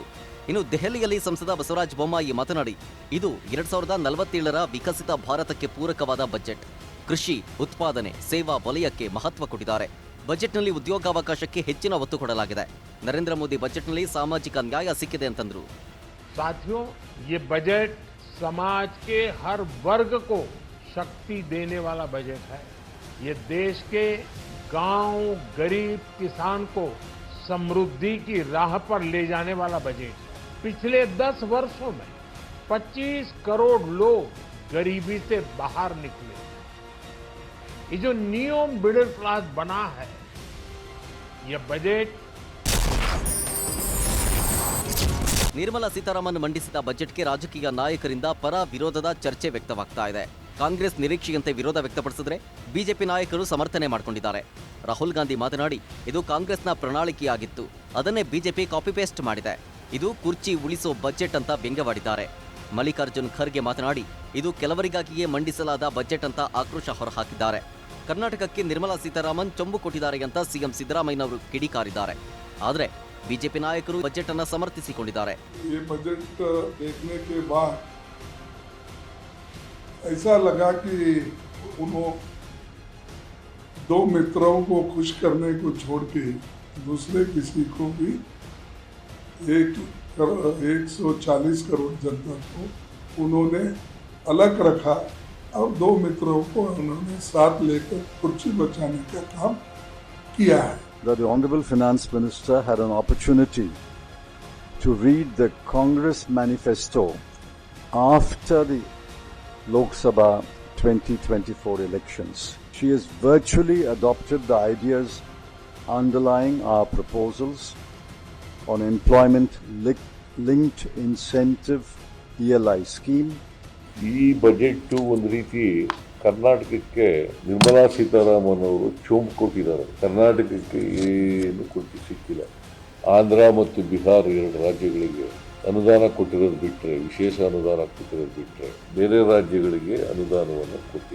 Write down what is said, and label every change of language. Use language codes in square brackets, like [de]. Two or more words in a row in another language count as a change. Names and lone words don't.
[kn] ಇನ್ನು ದೆಹಲಿಯಲ್ಲಿ ಸಂಸದ ಬಸವರಾಜ ಬೊಮ್ಮಾಯಿ ಮಾತನಾಡಿ, ಇದು 2047ರ ವಿಕಸಿತ ಭಾರತಕ್ಕೆ ಪೂರಕವಾದ ಬಜೆಟ್. ಕೃಷಿ, ಉತ್ಪಾದನೆ, ಸೇವಾ ವಲಯಕ್ಕೆ ಮಹತ್ವ ಕೊಟ್ಟಿದ್ದಾರೆ. ಬಜೆಟ್ನಲ್ಲಿ ಉದ್ಯೋಗಾವಕಾಶಕ್ಕೆ ಹೆಚ್ಚಿನ ಒತ್ತು ಕೊಡಲಾಗಿದೆ. ನರೇಂದ್ರ ಮೋದಿ ಬಜೆಟ್ನಲ್ಲಿ ಸಾಮಾಜಿಕ ನ್ಯಾಯ ಸಿಕ್ಕಿದೆ ಅಂತಂದ್ರು. [hi] साथियों, ये बजट समाज के हर वर्ग को शक्ति देने वाला बजट है. ये देश के गांव, गरीब किसान को समृद्धि की राह पर ले जाने वाला बजट है. पिछले 10 वर्षों में 25 करोड़ लोग गरीबी से बाहर निकले. ये जो [en] new middle class [hi] बना है, ये बजट [kn] ನಿರ್ಮಲಾ ಸೀತಾರಾಮನ್ ಮಂಡಿಸಿದ ಬಜೆಟ್ಗೆ ರಾಜಕೀಯ ನಾಯಕರಿಂದ ಪರ ವಿರೋಧದ ಚರ್ಚೆ ವ್ಯಕ್ತವಾಗ್ತಾ ಇದೆ. ಕಾಂಗ್ರೆಸ್ ನಿರೀಕ್ಷೆಯಂತೆ ವಿರೋಧ ವ್ಯಕ್ತಪಡಿಸಿದ್ರೆ ಬಿಜೆಪಿ ನಾಯಕರು ಸಮರ್ಥನೆ ಮಾಡಿಕೊಂಡಿದ್ದಾರೆ. ರಾಹುಲ್ ಗಾಂಧಿ ಮಾತನಾಡಿ, ಇದು ಕಾಂಗ್ರೆಸ್ನ ಪ್ರಣಾಳಿಕೆಯಾಗಿತ್ತು, ಅದನ್ನೇ ಬಿಜೆಪಿ [en] copy paste [kn] ಮಾಡಿದೆ. ಇದು ಕುರ್ಚಿ ಉಳಿಸೋ ಬಜೆಟ್ ಅಂತ ವ್ಯಂಗ್ಯವಾಡಿದ್ದಾರೆ. ಮಲ್ಲಿಕಾರ್ಜುನ್ ಖರ್ಗೆ ಮಾತನಾಡಿ, ಇದು ಕೆಲವರಿಗಾಗಿಯೇ ಮಂಡಿಸಲಾದ ಬಜೆಟ್ ಅಂತ ಆಕ್ರೋಶ ಹೊರಹಾಕಿದ್ದಾರೆ. ಕರ್ನಾಟಕಕ್ಕೆ ನಿರ್ಮಲಾ ಸೀತಾರಾಮನ್ ಚೊಂಬು ಕೊಟ್ಟಿದ್ದಾರೆ ಅಂತ ಸಿಎಂ ಸಿದ್ದರಾಮಯ್ಯನವರು ಕಿಡಿಕಾರಿದ್ದಾರೆ. ಆದರೆ ಬಿಜೆಪಿ ನಾಯಕರು ಬಜೆಟ್ ಅನ್ನು ಸಮರ್ಥಿಸಿಕೊಂಡಿದ್ದಾರೆ. [hi] ये बजट देखने के बाद ऐसा लगा कि उन्होंने 2 मित्रों को खुश करने को छोड़ के दूसरे किसी को भी 140 करोड़ जनता को उन्होंने अलग रखा और 2 मित्रों को उन्होंने साथ लेकर कुर्सी बचाने का काम किया है. [en] That the Honorable Finance Minister had an opportunity to read the Congress manifesto after the Lok Sabha 2024 elections. She has virtually adopted the ideas underlying our proposals on employment-linked incentive ELI scheme. [kn] ಈ ಬಜೆಟ್ ಒಂದು ರೀತಿ ಕರ್ನಾಟಕಕ್ಕೆ ನಿರ್ಮಲಾ ಸೀತಾರಾಮನ್ ಅವರು ಚೋಂಬು ಕೊಟ್ಟಿದ್ದಾರೆ. ಕರ್ನಾಟಕಕ್ಕೆ ಏನು ಕೊಟ್ಟು ಸಿಕ್ಕಿಲ್ಲ. ಆಂಧ್ರ ಮತ್ತು ಬಿಹಾರ 2 ರಾಜ್ಯಗಳಿಗೆ ಅನುದಾನ ಕೊಟ್ಟಿರೋದು ಬಿಟ್ಟರೆ, ವಿಶೇಷ ಅನುದಾನ ಕೊಟ್ಟಿರೋದು ಬಿಟ್ಟರೆ ಬೇರೆ ರಾಜ್ಯಗಳಿಗೆ ಅನುದಾನವನ್ನು ಕೊಟ್ಟಿಲ್ಲ.